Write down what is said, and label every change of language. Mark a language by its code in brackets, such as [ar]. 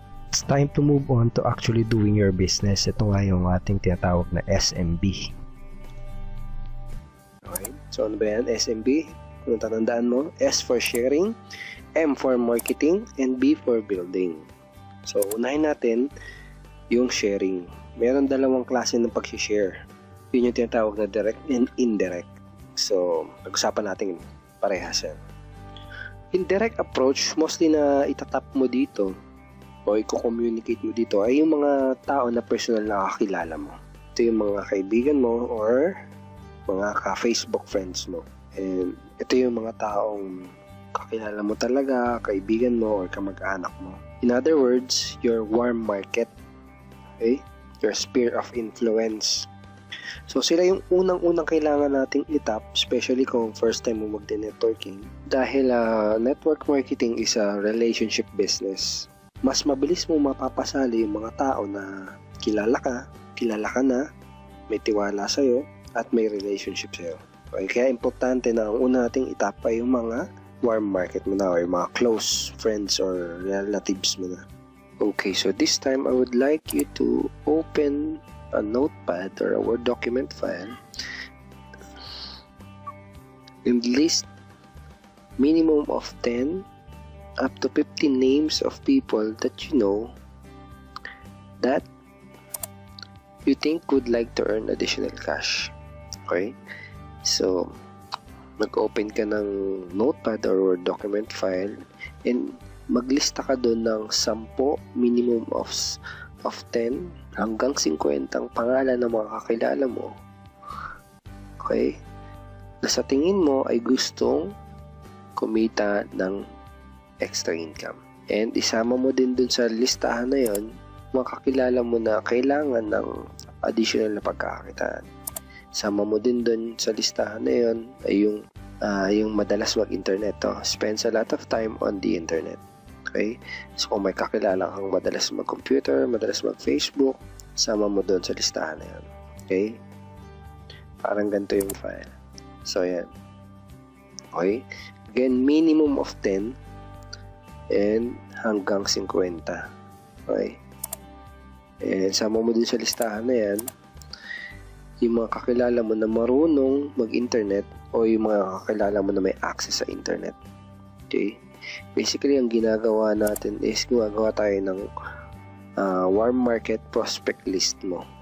[en] It's time to move on to actually doing your business. [tl] Ito nga yung ating tinatawag na SMB. Okay, so ano ba yan? SMB? Kung tatandaan mo, [en] S for sharing, M for marketing, and B for building. [tl] So, unahin natin yung sharing. Meron 2 klase ng pag-share. Yun yung tinatawag na direct and indirect. So, pag-usapan natin parehas yan. Indirect approach, mostly na itatap mo dito o i-communicate mo dito ay yung mga tao na personal na kakilala mo. Ito yung mga kaibigan mo or mga ka-Facebook friends mo. And ito yung mga taong kakilala mo talaga, kaibigan mo, or kamag-anak mo. [en] In other words, your warm market. Okay? Your sphere of influence. [tl] So, sila yung unang-unang kailangan nating itap, especially kung first time mo magde-networking. [en] Dahil network marketing is a relationship business. [tl] Mas mabilis mo mapapasali yung mga tao na kilala ka na, may tiwala sa'yo, at may relationship sa'yo. Okay? Kaya importante na ang una nating itap ay yung mga warm market mo na, or yung mga close friends or relatives mo na. [en] Okay, so this time I would like you to open a notepad or a Word document file and list minimum of 10 up to 15 names of people that you know that you think would like to earn additional cash. Okay? [tl] So, mag-open ka ng notepad or Word document file and maglista ka doon ng 10 minimum of 10 hanggang 50 ang pangalan ng mga kakilala mo. Okay? Na sa tingin mo ay gustong kumita ng extra income. And isama mo din dun sa listahan na yon mga kakilala mo na kailangan ng additional na pagkakakitaan. Sama mo din dun sa listahan na yon ay yung madalas mag-internet. [en] Spends a lot of time on the internet. [tl] Okay? So, kung may kakilala kang madalas mag-computer, madalas mag-Facebook, sama mo doon sa listahan na yan. Okay? Parang ganito yung file. So, yan. Okay? [en] Again, minimum of 10 and hanggang 50. Okay? [tl] And sama mo din sa listahan na yan yung mga kakilala mo na marunong mag-internet o yung mga kakilala mo na may access sa internet. Okay? Basically, ang ginagawa natin is gumagawa tayo ng warm market prospect list mo.